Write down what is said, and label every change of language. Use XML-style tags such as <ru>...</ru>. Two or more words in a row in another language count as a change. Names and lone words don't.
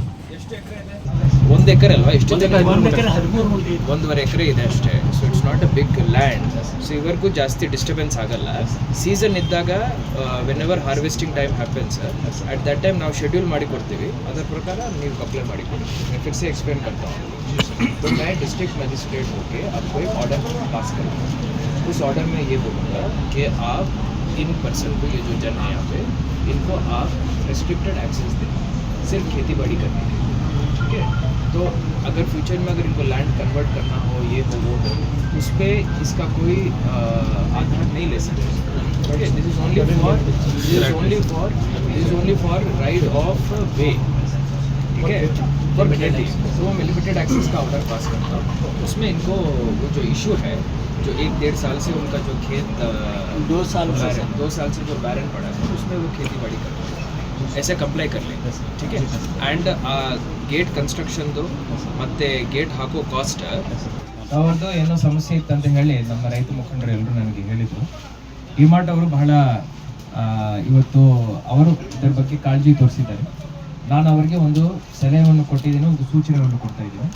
<kn>1 ಎಕರೆ ಅಲ್ವಾ? ಎಷ್ಟು 1.5 ಎಕರೆ ಇದೆ ಅಷ್ಟೇ.</kn> <en>so it's not a big land.</en> <kn>ಸೊ ಇವರಿಗೂ ಜಾಸ್ತಿ ಡಿಸ್ಟರ್ಬೆನ್ಸ್ ಆಗಲ್ಲ. ಸೀಸನ್ ಇದ್ದಾಗ</kn> <en>whenever harvesting time happens, at that time</en> <kn>ನಾವು ಶೆಡ್ಯೂಲ್ ಮಾಡಿ ಕೊಡ್ತೀವಿ. ಅದರ ಪ್ರಕಾರ ನೀವು ಅಪ್ಲೈ ಮಾಡಿ ಕೊಡಿ.</kn> <hi>मैं फिर से एक्सप्लेन करता हूँ. तो मैं</hi> <en>district magistrate</en> <hi>होकर आपको एक</hi> <en>order pass</en> <hi>करूँगा. उस ऑर्डर में ये बोलूँगा कि आप</hi> <en>in person</en> <hi>को, ये जो जन है यहाँ पे, इनको आप</hi> <en>restricted access</en> <hi>दें सिर्फ खेती बाड़ी करने के लिए. ठीक है? तो अगर फ्यूचर में अगर इनको</hi> <en>land convert</en> <hi>करना हो, ये हो वो हो, उस पर इसका कोई आधार नहीं ले सकते.</hi> <en>Okay, this is only for right of way.</en> <hi>ठीक है?</hi> <en>for limited.</en> <hi>तो मैं</hi> <en>limited access</en> <hi>का</hi> <en>order pass</en> <hi>करता हूँ. उसमें इनको वो जो इशू है, जो 1-1.5 साल से उनका जो खेत 2 साल से जो बैरन पड़ा है, उसमें वो खेती बाड़ी कर रहे हैं, ऐसे कंप्लाई कर लें. ठीक है?</hi> <kn>एंड</kn> <en>gate constructionದು</en> <kn>ಮತ್ತು ಗೇಟ್ ಹಾಕೋ ಕಾಸ್ಟ್ ಅವ್ರದ್ದು ಏನೋ ಸಮಸ್ಯೆ ಇತ್ತಂತ ಹೇಳಿ ನಮ್ಮ ರೈತ ಮುಖಂಡರು ಎಲ್ಲರೂ ನನಗೆ ಹೇಳಿದರು. ಡಿಮಾರ್ಟ್ ಅವರು ಬಹಳ ಇವತ್ತು ಅವರು ಇದರ ಬಗ್ಗೆ ಕಾಳಜಿ ತೋರಿಸಿದ್ದಾರೆ. ನಾನು ಅವರಿಗೆ ಒಂದು ಸಲಹೆಯನ್ನು ಕೊಟ್ಟಿದ್ದೀನಿ, ಒಂದು ಸೂಚನೆಯನ್ನು ಕೊಡ್ತಾ ಇದ್ದೀನಿ.</kn>